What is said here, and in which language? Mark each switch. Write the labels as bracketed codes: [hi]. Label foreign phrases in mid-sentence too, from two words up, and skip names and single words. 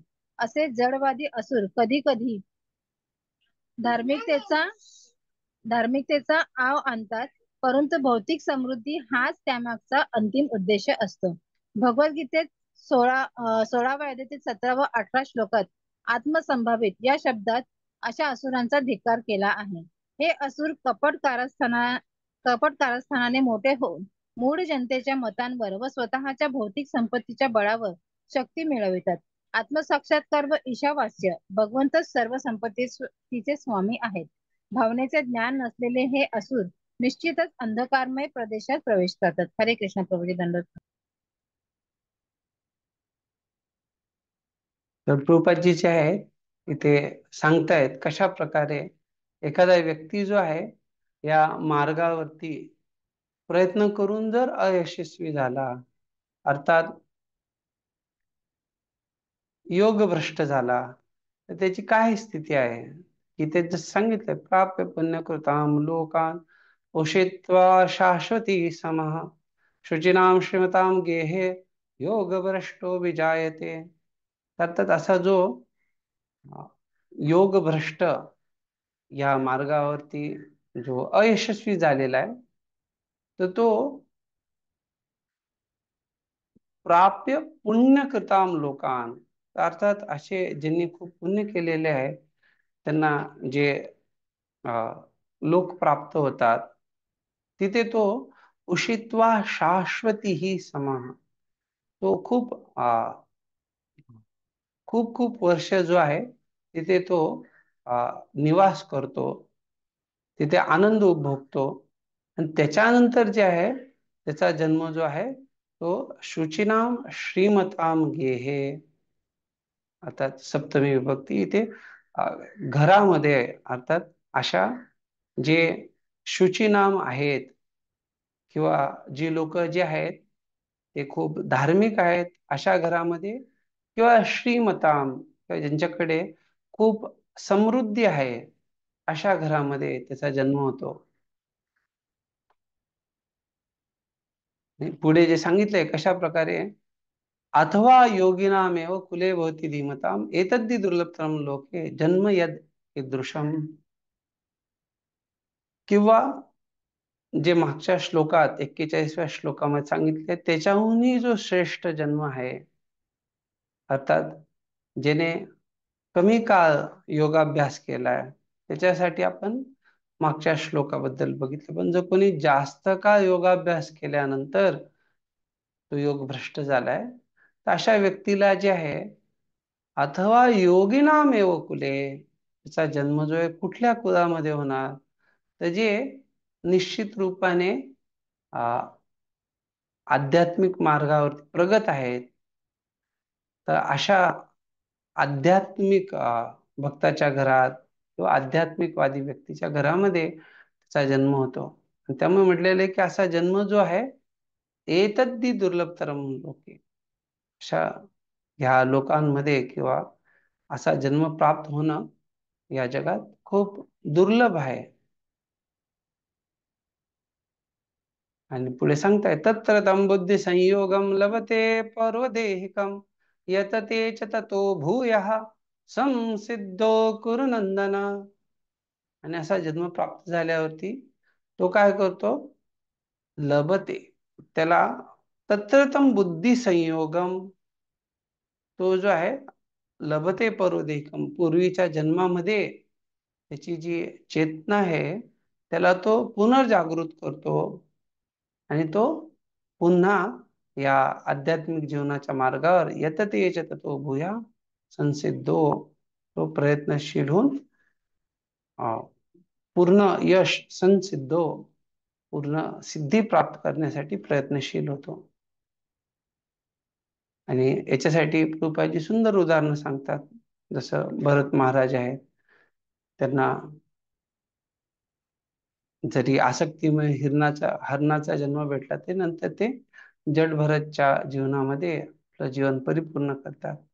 [mr] असे जडवादी असुर कधी कधी धार्मिकतेचा धार्मिकतेचा आव आणतात, परंतु भौतिक समृद्धी हाच त्यामागचा अंतिम उद्देश असतो. भगवद्गीतेत 16व्या अध्यायातील 17 व 18 श्लोकात आत्मसंभावित या शब्दात अशा असुरांचा धिक्कार केला आहे. हे असुर कपट कारस्थानाने मोठे होऊन मूळ जनतेच्या मतांवर व स्वतःच्या भौतिक संपत्तीच्या बळावर शक्ती मिळवितात. आत्मसाक्षात्कार व ईशावास्य भगवंतच सर्व संपत्तीचे स्वामी आहेत. भावनेचे ज्ञान नसलेले हे असुर निश्चितच अंधकारमय प्रदेशात प्रवेश करतात. हरे कृष्ण प्रभूजी दंडवत. तर प्रभुपादजी जे आहे इथे सांगतायत कशा प्रकारे एखादा व्यक्ती जो आहे या मार्गावरती प्रयत्न करून जर अयशस्वी झाला, अर्थात योग भ्रष्ट झाला, तर त्याची काय स्थिती आहे की ते जसं सांगितलंय, [sa] प्राप्य पुण्यकृताम लोकान उषित्वा शाश्वती समः शुचिनाम श्रीमताम गेहे योग भ्रष्टो विजायते. [mr] अर्थात असा जो योग भ्रष्ट या मार्गावरती जो अयशस्वी झालेला आहे, तर तो [sa] प्राप्य पुण्यकृताम लोकान, [mr] अर्थात असे ज्यांनी खूप पुण्य केलेले आहे त्यांना जे लोक प्राप्त होतात, तिथे तो [sa] उषित्वा शाश्वती ही समः, [mr] तो खूप खूप वर्ष जो आहे तिथे तो निवास करतो, तिथे आनंद उपभोगतो. आणि त्याच्यानंतर जे आहे त्याचा जन्म जो आहे तो [sa] शुचिनाम श्रीमताम गेहे, [mr] अर्थात सप्तमी विभक्ती इथे घरामध्ये आहे. अर्थात अशा जे शुचिनाम आहेत किंवा जी लोक जे आहेत ते खूप धार्मिक आहेत अशा घरामध्ये, किंवा श्रीमताम किंवा ज्यांच्याकडे खूप समृद्धी आहे अशा घरामध्ये त्याचा जन्म होतो. पुढे जे सांगितलंय कशा प्रकारे, [sa] अथवा योगिनामेव कुले भवती धीमताम एतद्दि दुर्लभतरम लोके जन्म यद ईदृशम. [mr] किंवा जे मागच्या श्लोकात 41व्या श्लोकामध्ये सांगितले त्याच्याहूनही जो श्रेष्ठ जन्म आहे, अर्थात जेने कमी काळ योगाभ्यास केलाय त्याच्यासाठी आपण मागच्या श्लोकाबद्दल बघितलं. पण जर कोणी जास्त काळ योगाभ्यास केल्यानंतर तो योग भ्रष्ट झालाय, तर अशा व्यक्तीला जे आहे अथवा [sa] योगिनामेव कुले, [mr] त्याचा जन्म जो आहे कुठल्या कुळामध्ये होणार, तर जे निश्चित रूपाने आध्यात्मिक मार्गावरती प्रगत आहेत, तर अशा आध्यात्मिक भक्ताच्या घरात किंवा आध्यात्मिकवादी व्यक्तीच्या घरामध्ये त्याचा जन्म होतो. त्यामुळे म्हटलेलं आहे की असा जन्म जो आहे [sa] एतद्दि दुर्लभतरम लोके, [mr] अशा ह्या लोकांमध्ये किंवा असा जन्म प्राप्त होणं या जगात खूप दुर्लभ आहे. आणि पुढे सांगताय [sa] तत्र तम बुद्धी संयोगम लभते पर्वदेहिकम यतते च ततो भूयः संसिद्धो कुरु नंदन. [mr] आणि असा जन्म प्राप्त झाल्यावरती तो काय करतो, लभते, त्याला [sa] तत्रतम बुद्धी संयोगम, [mr] तो जो आहे [sa] लभते पर्वदेहिकम, [mr] पूर्वीच्या जन्मामध्ये त्याची जी चेतना आहे त्याला तो पुनर्जागृत करतो आणि तो पुन्हा या आध्यात्मिक जीवनाच्या मार्गावर [sa] यतते यचत [mr] तो [sa] भूया संसिद्धो, [mr] तो प्रयत्नशील होऊन पूर्ण यश संसिद्धो, पूर्ण सिद्धी प्राप्त करण्यासाठी प्रयत्नशील होतो. आणि याच्यासाठी प्रभुपादजी सुंदर उदाहरणं सांगतात. जसं भरत महाराज आहेत, त्यांना जरी आसक्तीमुळे हरणाचा जन्म भेटला, ते नंतर ते जडभरतच्या जीवनामध्ये आपलं जीवन परिपूर्ण करतात.